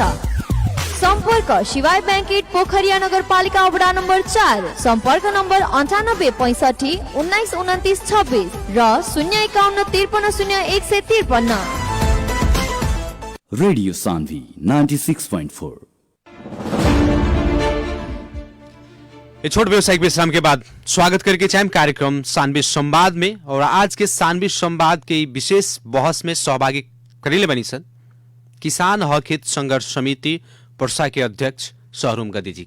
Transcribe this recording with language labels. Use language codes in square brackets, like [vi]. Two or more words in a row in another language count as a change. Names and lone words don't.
[ne] सम्पर्क शिवाय बैंकेट, पोखरिया नगरपालिका वडा नम्बर 4, सम्पर्क नम्बर 98 65 19 29 26 र 051 53 0153। रेडियो सान्वी 96.4। [bho] ये छोट व्यवसायिक विश्राम के बाद स्वागत करके चाहें कार्यक्रम सानवी संवाद में। और आज के सानवी संवाद के विशेष बहस में सहभागी करेले बनी सन किसान हक हित संघर्ष समिति पर्सा के अध्यक्ष शहरुम गद्दी जी के।